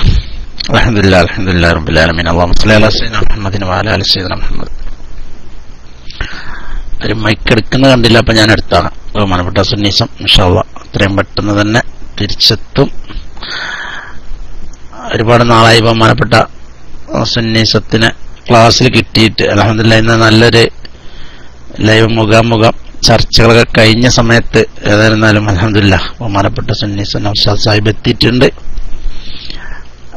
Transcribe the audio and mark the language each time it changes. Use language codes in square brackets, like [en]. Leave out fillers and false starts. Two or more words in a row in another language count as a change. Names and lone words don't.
[ar] الحمد لله رب العالمين. اللهم صل على سيدنا محمد وعلى آل سيدنا محمد. [ml] ഒരു മൈക്ക് എടുക്കുന്ന കണ്ടില്ല, അപ്പൊ ഞാൻ എടുത്താണ്. ബഹുമാനപ്പെട്ട സുന്നീസം [ar] إن شاء الله [ml] എത്രയും പെട്ടെന്ന് തന്നെ തിരിച്ചെത്തും. ഒരുപാട് നാളായി ബഹുമാനപ്പെട്ട സുന്നീസത്തിന് ക്ലാസ്സിൽ കിട്ടിയിട്ട്. അൽഹംദുലില്ലാഹ് ഇന്ന് നല്ലൊരു ലൈവ് മുഖാമുഖം ചർച്ചകളൊക്കെ കഴിഞ്ഞ സമയത്ത് ഏതായിരുന്നാലും അൽഹംദുലില്ലാഹ് ബഹുമാനപ്പെട്ട സുന്നീസൻ ഉസ്താദ് സാഹിബ് എത്തിയിട്ടുണ്ട്.